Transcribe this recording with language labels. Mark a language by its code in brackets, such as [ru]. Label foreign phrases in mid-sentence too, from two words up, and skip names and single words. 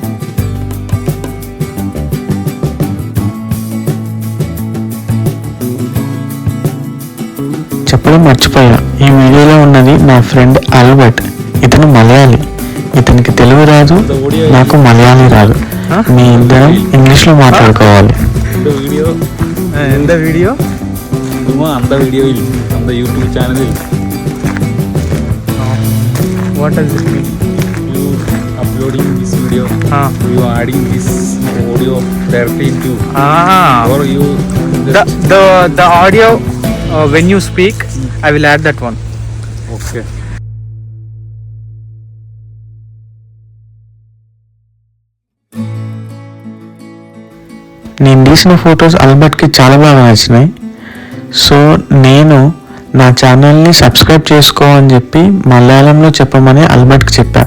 [te] చెప్పడం మర్చిపోయా, ఈ వీడియోలో ఉన్నది నా ఫ్రెండ్ ఆల్బర్ట్. ఇతను మలయాళీ. ఇతనికి తెలుగు రాదు, నాకు మలయాళీ రాదు. మీ ఇద్దరం ఇంగ్లీష్లో మాట్లాడుకోవాలి. [ta] இந்த வீடியோ அந்த வீடியோவில் அந்த யூடியூப் சேனலில் [en] what does it mean? you uploading this video, you are adding this audio directly into or you the audio when you speak I will add that one. okay. [te] నేను తీసిన ఫొటోస్ ఆల్బర్ట్కి చాలా బాగా నచ్చినాయి. సో నేను నా ఛానల్ని సబ్స్క్రైబ్ చేసుకో అని చెప్పి మలయాళంలో చెప్పమని ఆల్బర్ట్కి చెప్పా.